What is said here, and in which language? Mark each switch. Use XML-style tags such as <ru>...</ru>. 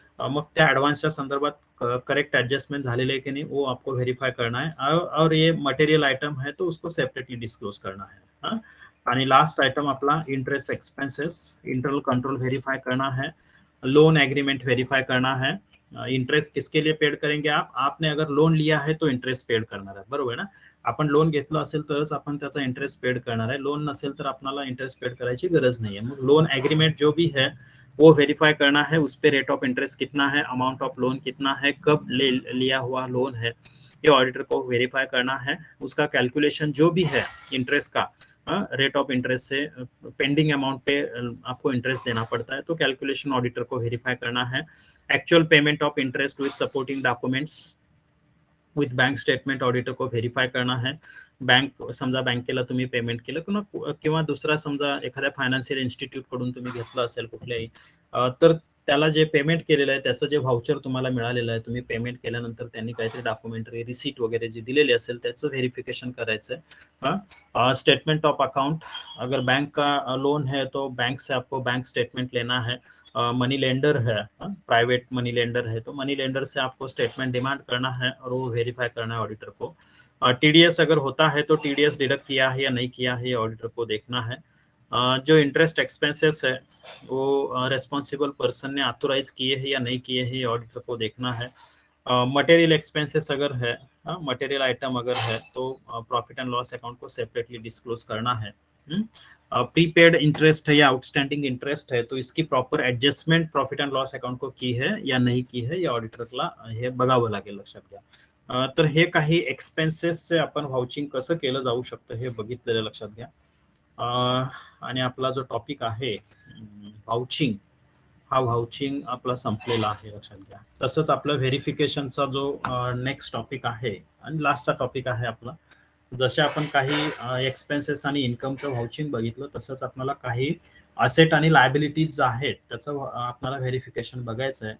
<mr>मग त्या ऍडव्हान्सच्या संदर्भात</mr> <hi>correct adjustment झालेले है कि नहीं वो आपको वेरीफाई करना है, और ये मटेरियल आइटम है तो उसको सेपरेटली डिस्क्लोज करना है.</hi> <mr>आणि लास्ट आइटम आपला interest expenses,</mr> <hi>internal control verify करना है, लोन एग्रीमेंट वेरीफाई करना है. इंटरेस्ट किसके लिए पेड करेंगे आप, आपने अगर लोन लिया है तो</hi> <mr>इंटरेस्ट पेड करणार आहे, बरोबर ना. आपण लोन घेतलं असेल तरच आपण त्याचा इंटरेस्ट पेड करणार आहे, लोन नसेल तर आपल्याला इंटरेस्ट पेड करायची गरज नाही है.</mr> <hi>मग लोन एग्रीमेंट जो भी है वो वेरीफाई करना है, उस पे रेट ऑफ इंटरेस्ट कितना है, अमाउंट ऑफ लोन कितना है, कब लिया हुआ लोन है, ये ऑडिटर को वेरीफाई करना है. उसका कैलकुलेशन जो भी है इंटरेस्ट का, रेट ऑफ इंटरेस्ट से पेंडिंग अमाउंट पे आपको इंटरेस्ट देना पड़ता है, तो कैलकुलेशन ऑडिटर को वेरीफाई करना है.</hi> <en>actual payment of interest with supporting documents with bank statement</en> <hi>auditor को व्हेरीफाय करना है.</hi> <mr>बँक, समजा बँकेला तुम्ही पेमेंट केलं किंवा दुसरा समजा एखाद्या फायनान्शियल इन्स्टिट्यूट कडून तुम्ही घेतलं असेल कुठल्याही, तर त्याला जे पेमेंट केलेलं आहे त्याचं जे व्हाउचर तुम्हाला मिळालेलं आहे, तुम्ही पेमेंट केल्यानंतर त्यांनी काहीतरी डॉक्युमेंटरी रिसीट वगैरे जे दिलेली असेल त्याचं व्हेरिफिकेशन करायचं है.</mr> <hi>स्टेटमेंट ऑफ अकाउंट, अगर बैंक का लोन है तो बैंक से आपको बैंक स्टेटमेंट लेना है. मनी लेंडर है, प्राइवेट मनी लेंडर है तो मनी लेंडर से आपको स्टेटमेंट डिमांड करना है और वो वेरीफाई करना है ऑडिटर को. टीडीएस अगर होता है तो टीडीएस डिडक्ट किया है या नहीं किया है, ऑडिटर को देखना है. जो इंटरेस्ट एक्सपेंसेस है वो रेस्पॉन्सिबल पर्सन ने ऑथोराइज किए हैं या नहीं किए हैं, ऑडिटर को देखना है. मटेरियल एक्सपेंसेस अगर है, मटेरियल आइटम अगर है तो प्रॉफिट एंड लॉस अकाउंट को सेपरेटली डिस्क्लोज करना है. प्रीपेड इंटरेस्ट है या आउटस्टँडिंग इंटरेस्ट है तो इसकी proper adjustment profit and loss account को की है या नाही की है,</hi> <mr>या ऑडिटरला हे बघावं लागेल, लक्षात घ्या. तर हे काही एक्सपेन्सेसचे आपण व्हाउचिंग कसं केलं जाऊ शकतं हे बघितलेलं लक्षात घ्या. आणि आपला जो टॉपिक आहे व्हाउचिंग, हा व्हाउचिंग आपला संपलेला आहे, लक्षात घ्या. तसंच आपला व्हेरिफिकेशनचा जो नेक्स्ट टॉपिक आहे आणि लास्टचा टॉपिक आहे आपला, जसे आपण काही एक्सपेन्सेस आणि इन्कमचं व्हाउचिंग बघितलं, तसंच आपल्याला काही असेट आणि लायबिलिटीज आहेत त्याचं आपल्याला व्हेरिफिकेशन बघायचं आहे.</mr>